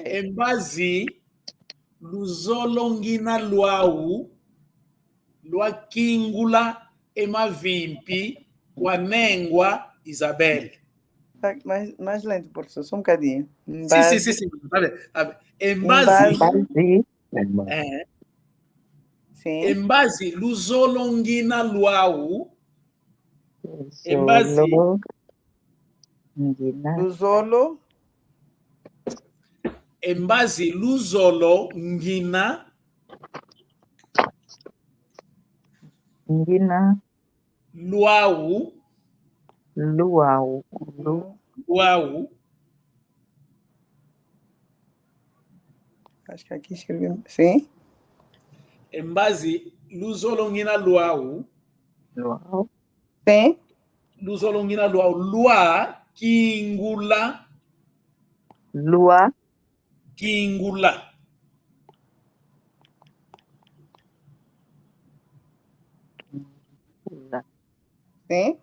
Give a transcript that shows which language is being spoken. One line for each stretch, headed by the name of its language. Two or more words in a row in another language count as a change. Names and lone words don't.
Portuguese: Em base, Luzolongina Luau, Luakingula Emavimpi, Wanengua Isabel. Mais lento, professor, só um bocadinho. Sim. Tá bem. Em base. Sim. Em base, Luzolongina Luau. Em base. Luzolo. Em base, Luzolo Ngina. Luau. Acho que aqui escrevi. Sim. Em base, Luzolongina Luau. Sim. Luzolongina Luau. Lua, Kingula. Lua. Kingula. Sim.